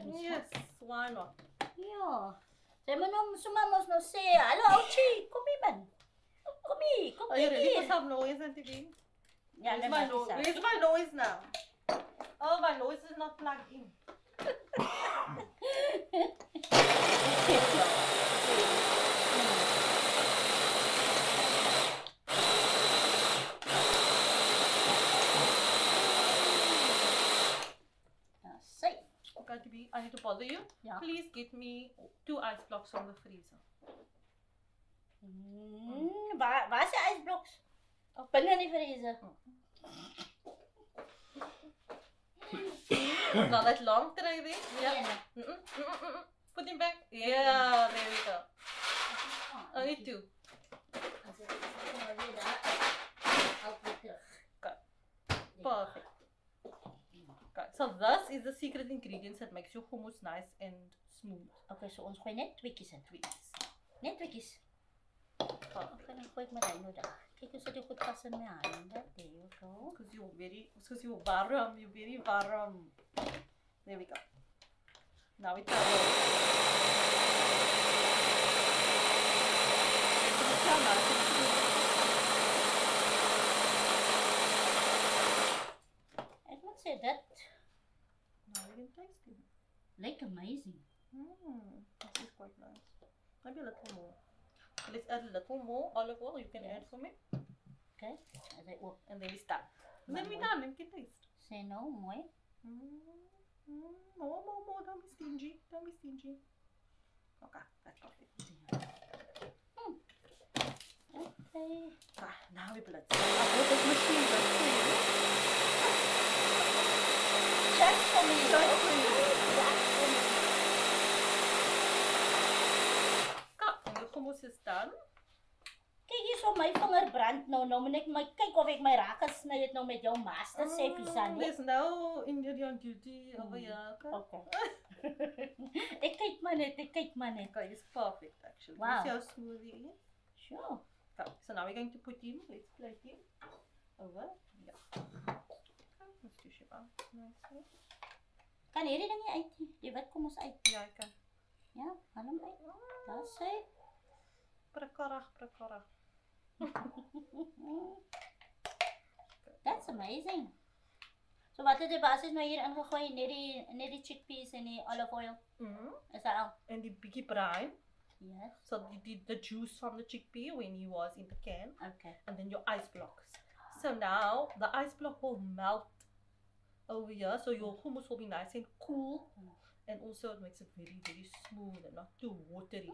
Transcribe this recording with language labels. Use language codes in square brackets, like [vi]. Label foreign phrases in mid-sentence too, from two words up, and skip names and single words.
[en] Yes, why not? [af] Ja. Sy moet nou sommer mos nou sê, "Hallo ouchie, kom hier man. Kom hier, kom [en] Are you ready for [af] hier." [en] some noise and again? [af] Ja, [en] Where's my noise? Where's my noise now? Oh, my noise is not plugged in. I need to bother you. Yeah. Please get me 2 ice blocks from the freezer. [af] Waar is die ysbloks? Binne in die vriezer. [en] Now that long tray there. Yeah. Put him back. Yeah, there we go. Only 2. Perfect. Okay. So this is the secret ingredients that makes your hummus nice and smooth. [af] Okay, so ons gooi net tweetjies in. Net tweetjies. [en] Perfect. [af] Okay, dan gooi ek my daai nou daar. Kyk hoe sit dit goed pas in my hande. [en] There you go. Because you're warm, you're very warm. There we go. Now we try [af] Ek moet sê dit [en] Now we can taste it. [af] lyk amazing. [en] This is quite nice. Maybe a little more. Let's add a little more olive oil. You can add for me. [af] Okay, as hy ook [en] And then we start. And then we're [af] Mooi. [en] done. And we can taste. [af] sê nou mooi. [en] More. Don't be stingy. Don't be stingy. Okay, that's perfect. Okay. Now we blitz. I bought this machine just for you. Just for me. Just for you. And the hummus is done. [af] Kyk hier so my vinger brand nou. Nou moet ek my kyk of ek my raak gesny het nou met jou [en] master chef [af] Isani. [en] There's no ingredient duty over here. [af] Okay. Ek kyk maar net. [en] Okay, it's perfect actually. Wow. You see how smooth it is? Sure. Okay, so now we're going to put in, let's plate in over. Yeah. Okay, let's dish it out nicely. [af] Kan hierdie ding nie uit nie. Die wit kom ons uit. [en] Yeah, I can. [af] Ja, haal hom uit. Daar sê. Prakarach. [en] That's amazing. [af] So wat het jy basies nou hier ingegooi? Net die chickpeas en die [en] olive oil. [af] Is dat al? [en] And the biggie brine. Yes. So the juice from the chickpea when he was in the can. Okay. And then your ice blocks. So now the ice block will melt over here. So your hummus will be nice and cool. And also it makes it very, very smooth and not too watery.